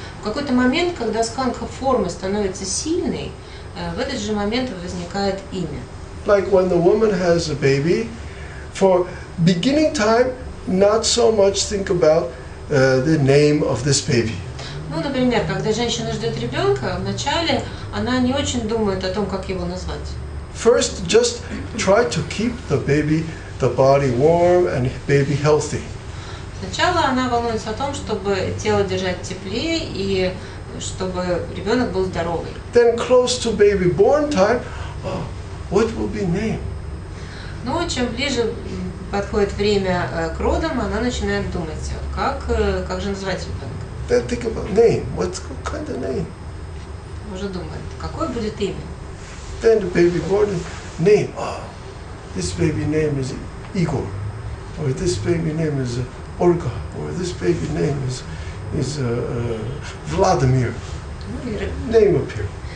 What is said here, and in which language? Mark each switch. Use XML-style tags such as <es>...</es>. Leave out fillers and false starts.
<ru>В какой-то момент, когда скандха формы становится сильной, в этот же момент возникает имя.</ru> <en>Like when the woman has a baby, for beginning time, not so much think about the name of this baby.</en> <ru>Ну, например, когда женщина ждет ребенка, вначале она не очень думает о том, как его назвать.</ru> <en>First, just try to keep the body warm and baby healthy.</en> <ru>Сначала она волнуется о том, чтобы тело держать теплее и чтобы ребенок был здоровый.</ru> <en>Then close to baby born time, what will be name?</en> <ru>Но чем ближе подходит время к родам, она начинает думать, как же назвать ребенка.</ru> <en>Then think about name. What kind of name?</en> <ru>Уже думает, какое будет имя.</ru> <en>Then the baby born name. This baby name is Igor, or this baby name is Olga, or this baby name is Vladimir. Name appear.</en>